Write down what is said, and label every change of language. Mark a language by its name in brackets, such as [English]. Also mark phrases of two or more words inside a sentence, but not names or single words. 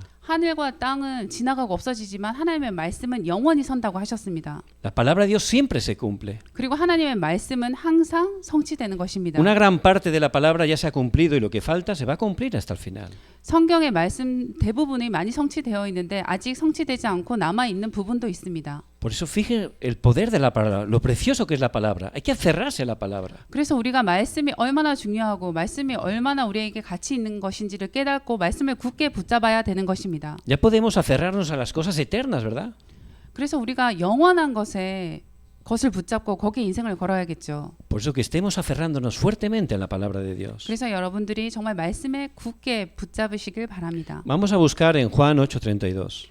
[Korean] 하늘과 땅은 지나가고 없어지지만 하나님의 말씀은 영원히 선다고 하셨습니다. [Spanish] La palabra de Dios siempre se cumple. [Korean] 그리고 하나님의 말씀은 항상 성취되는 것입니다. [Spanish] Una gran parte de la palabra ya se ha cumplido y lo que falta se va a cumplir hasta el final. [Korean] 성경의 말씀 대부분이 많이 성취되어 있는데 아직 성취되지 않고 남아 있는 부분도 있습니다. [Spanish] Por eso fije el poder de la palabra, lo precioso que es la palabra. Hay que aferrarse a la palabra. [Korean] 그래서 우리가 말씀이 얼마나 중요하고 말씀이 얼마나 우리에게 가치 있는 것인지를 깨닫고 말씀을 굳게 붙잡아야 되는 것입니다. [Spanish] Ya podemos aferrarnos a las cosas eternas, ¿verdad? [Korean] 그래서 우리가 영원한 것을 붙잡고 거기에 인생을 걸어야겠죠. [Spanish] Por eso que estemos aferrándonos fuertemente a la palabra de Dios. [Korean] 그래서 여러분들이 정말 말씀에 굳게 붙잡으시길 바랍니다. [Spanish] Vamos a buscar en Juan 8:32.